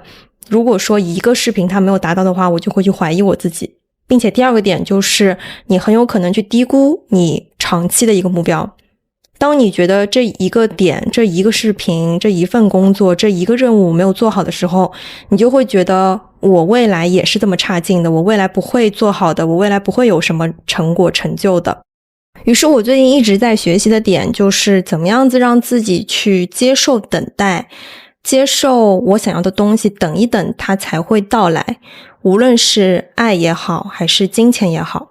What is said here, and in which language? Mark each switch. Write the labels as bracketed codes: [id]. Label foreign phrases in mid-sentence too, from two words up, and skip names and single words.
[zh] 如果說一個視頻它沒有達到的話，我就會去懷疑我自己。並且第二個點就是你很有可能去低估你長期的一個目標。當你覺得這一個點、這一個視頻、這一份工作、這一個任務沒有做好的時候，你就會覺得我未來也是這麼差勁的，我未來不會做好的，我未來不會有什麼成果成就的。於是我最近一直在學習的點就是怎麼樣子讓自己去接受等待，接受我想要的東西，等一等它才會到來，無論是愛也好還是金錢也好。